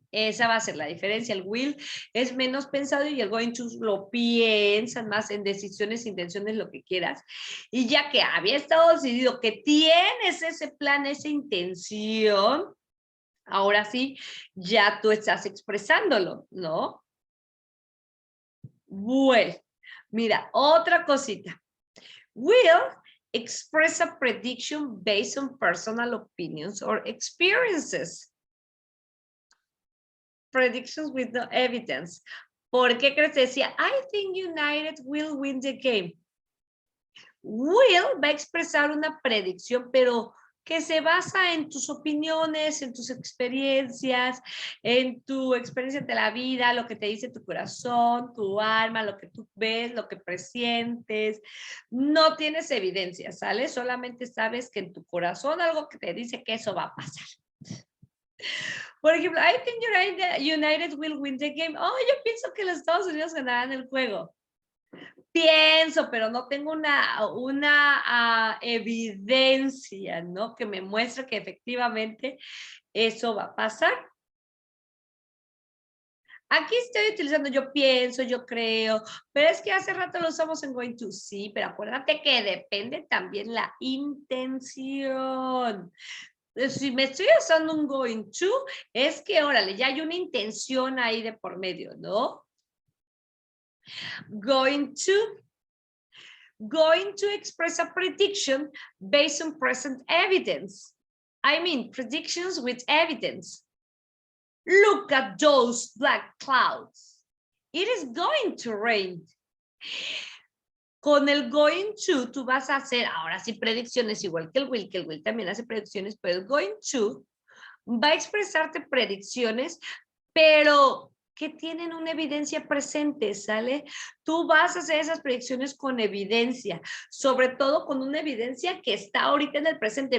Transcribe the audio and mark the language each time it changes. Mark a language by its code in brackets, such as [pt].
[es] Esa va a ser la diferencia. El will es menos pensado y el going to lo piensan más en decisiones, intenciones, lo que quieras. Y ya que había estado decidido que tienes ese plan, esa intención, ahora sí, ya tú estás expresándolo, ¿no? Bueno, mira, otra cosita. [en] Will express a prediction based on personal opinions or experiences. Predictions with no evidence. [es] ¿Por qué crees? Decía, [en] I think United will win the game. [es] Will va a expresar una predicción, pero que se basa en tus opiniones, en tus experiencias, en tu experiencia de la vida, lo que te dice tu corazón, tu alma, lo que tú ves, lo que presientes. No tienes evidencia, ¿sale? Solamente sabes que en tu corazón algo que te dice que eso va a pasar. Por ejemplo, [en] I think United will win the game. [es] Yo pienso que los Estados Unidos ganarán el juego. Pienso, pero no tengo una evidencia, ¿no? Que me muestre que efectivamente eso va a pasar. Aquí estoy utilizando yo pienso, yo creo, pero es que hace rato lo usamos en going to, sí, pero acuérdate que depende también la intención. Si me estoy usando un going to, es que, órale, ya hay una intención ahí de por medio, ¿no? [en] Going to express a prediction based on present evidence. I mean, predictions with evidence. Look at those black clouds. It is going to rain. [es] Con el going to, tú vas a hacer ahora sí predicciones igual que el will también hace predicciones, pero el going to va a expresarte predicciones, pero que tienen una evidencia presente, ¿sale? Tú vas a hacer esas predicciones con evidencia, sobre todo con una evidencia que está ahorita en el presente.